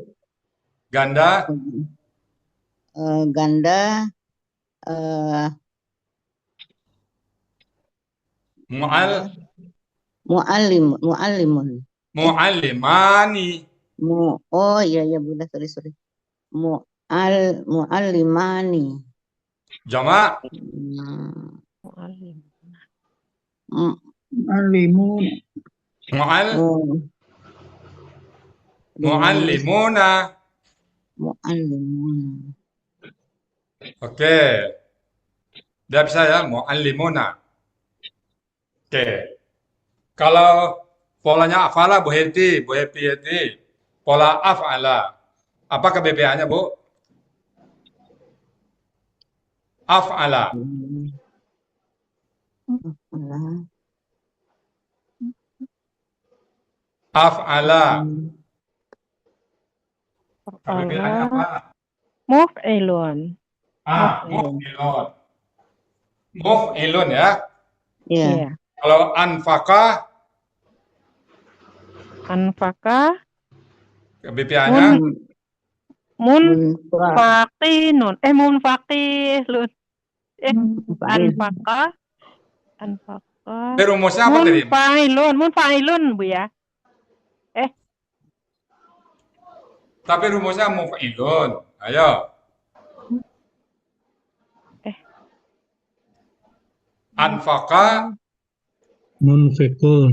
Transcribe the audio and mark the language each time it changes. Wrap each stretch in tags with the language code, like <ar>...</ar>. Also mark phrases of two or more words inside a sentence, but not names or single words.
<id>ganda, Ganda eh, mu'al, mu'allimun. mu'allimani. Oh iya iya Bunda, sorry. Mu'allimani. Jama' Hmm, Mu'allim. mm, Mu'allimun. mu'al, oh, mu'allimuna. Mu'allimun. Oke. Dia bisa ya, mu'allimuna. Oke. Kalau polanya afala Bu Heti, Bu Happy Heti. Pola af'ala. Apa kebebasannya, Bu? Af'ala. Alah. Af'ala. Kebebasannya apa? Muf'ilun.</id> <ar>مفعلون مفعلون ya.</ar> <id>Iya. Iya. Kalau anfaqa, Anfaka kebebasannya Munfa-</id> <ar>منفقون منفقلون.</ar> <id>Munfa'il. Anfaka. rumusnya apa tadi? Munfa'ilun Bu ya. Tapi rumusnya muf'ilun. Ayo. Anfaqa, Munfikun.</id>